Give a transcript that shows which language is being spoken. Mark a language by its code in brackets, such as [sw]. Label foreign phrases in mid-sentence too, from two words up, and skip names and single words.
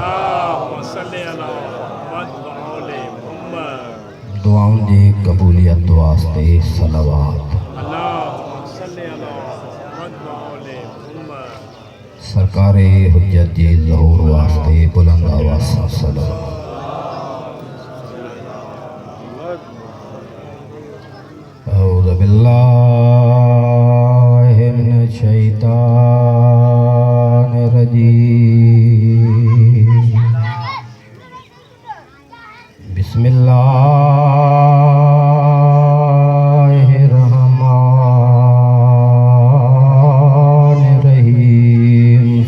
[sd] दुआउनि जे कबूलियत वास्ते सलावत। सरकारे हुज्जत जे ज़हूर वास्ते बुलंद आवाज़ सां सलावत। [ar] أعوذ بالله من الشيطان الرجيم. بسم الله الرحمن الرحيم.